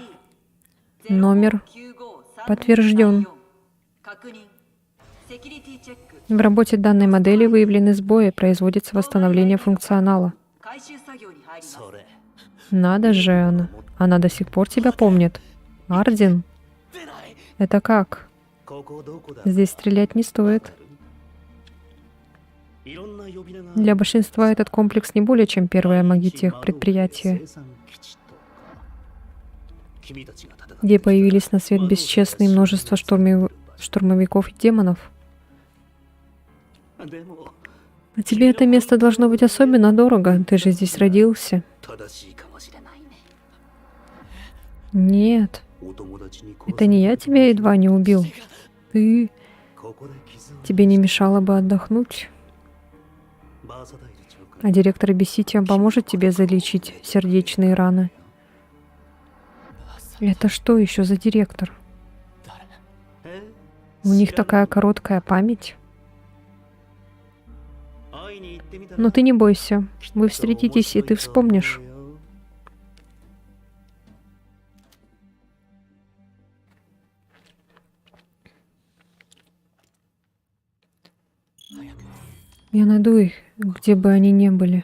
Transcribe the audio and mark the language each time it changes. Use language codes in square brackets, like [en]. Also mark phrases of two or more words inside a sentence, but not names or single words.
[ru] Номер подтвержден. В работе данной модели выявлены сбои, производится восстановление функционала. [ja] それ [ru] Надо же, она до сих пор тебя помнит. Ардин, [ja] 出ない [ru] это как? [ja] ここどこだ [ru] Здесь стрелять не стоит. [ja] いろんな呼び名が [ru] Для большинства этот комплекс не более чем первое магитех предприятие, [ja] 生産基地とか君たちが戦って [ru] где появились на свет бесчестные множество штурмовиков и демонов. [ja] でも [ru] А тебе это место должно быть особенно дорого, ты же здесь родился. [ja] 正しいかもしれないね [ru] Нет, [ja] お友達に [ru] это не я тебя едва не убил. Ты... [ja] ここで傷を [ru] Тебе не мешало бы отдохнуть. [ja] バーサダイル長官 [ru] А директор Бесития поможет тебе залечить сердечные раны. Это что еще за директор? え У них такая короткая память. [ja] 会いに行ってみたら [ru] Но ты не бойся. Вы встретитесь, и ты вспомнишь. Я найду их, где бы они ни были.